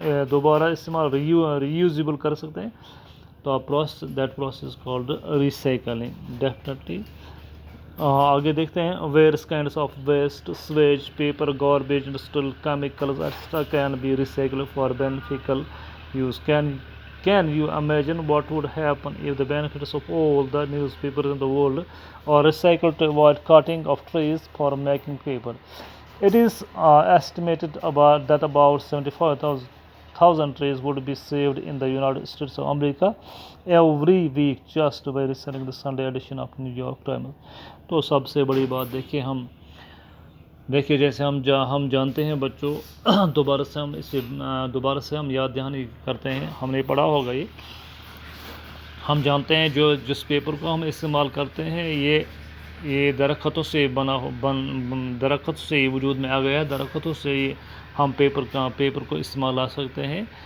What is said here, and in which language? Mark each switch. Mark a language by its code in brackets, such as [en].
[ur] دوبارہ استعمال ریوزیبل کر سکتے ہیں تو [en] That process called recycling definitely. [ur] آگے دیکھتے ہیں، [en] Various kinds of waste, sewage, paper, garbage, industrial chemicals etcetera can be recycled for beneficial use. Can you imagine what would happen if the benefits of all the newspapers in the world are recycled to avoid cutting of trees for making paper? It is estimated that about 75,000 trees would be saved in the United States of America every week just by reselling the Sunday edition of New York Times. [ur] تو سب سے بڑی بات دیکھیے جیسے ہم جانتے ہیں بچوں، دوبارہ سے ہم یاد دہانی کرتے ہیں، ہم نے پڑھا ہوگا یہ، ہم جانتے ہیں جس پیپر کو ہم استعمال کرتے ہیں یہ درختوں سے درخت سے یہ وجود میں آ گیا ہے، درختوں سے ہم پیپر کو استعمال لا سکتے ہیں۔